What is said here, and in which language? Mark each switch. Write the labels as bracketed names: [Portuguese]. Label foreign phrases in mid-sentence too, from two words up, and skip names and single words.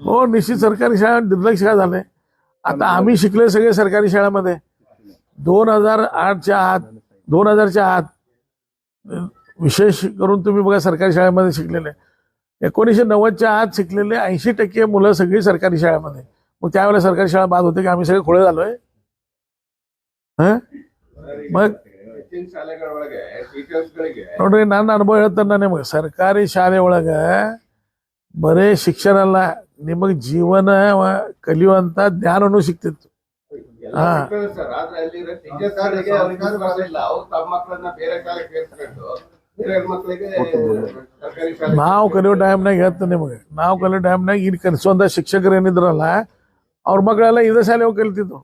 [Marathi] हो, निश्चित सरकारी शाळा दुर्लक्ष का झालंय. आता आम्ही शिकले सगळे सरकारी शाळेमध्ये 2008च्या आत विशेष करून तुम्ही बघा सरकारी शाळेमध्ये शिकलेले 1990च्या आत शिकलेले 80% मुलं सगळी सरकारी शाळेमध्ये. मग त्यावेळेला सरकारी शाळा बाद होते की आम्ही सगळे खोळे झालोय. [Kannada] मग ನೋಡ್ರಿ ನನ್ನ ಅನುಭವ ಹೇಳ್ತಾನೆ ನಿಮಗೆ. ಸರ್ಕಾರಿ ಶಾಲೆ ಒಳಗ ಬರೇ ಶಿಕ್ಷಣ ಅಲ್ಲ, ನಿಮಗೆ ಜೀವನ ಕಲಿಯುವಂತ ಜ್ಞಾನನೂ ಸಿಕ್ತಿತ್ತು. ನಾವು ಕಲಿಯೋ ಟೈಮ್ನಾಗ ಹೇಳ್ತೇನೆ ನಿಮಗೆ, ನಾವು ಕಲಿಯೋ ಟೈಮ್ನಾಗ ಇಲ್ಲಿ ಕಲಿಸುವಂತ ಶಿಕ್ಷಕರು ಏನಿದ್ರಲ್ಲ ಅವ್ರ ಮಕ್ಕಳೆಲ್ಲ ಇದೇ ಶಾಲೆ ಹೋಗಿ ಕಲಿತಿದ್ರು.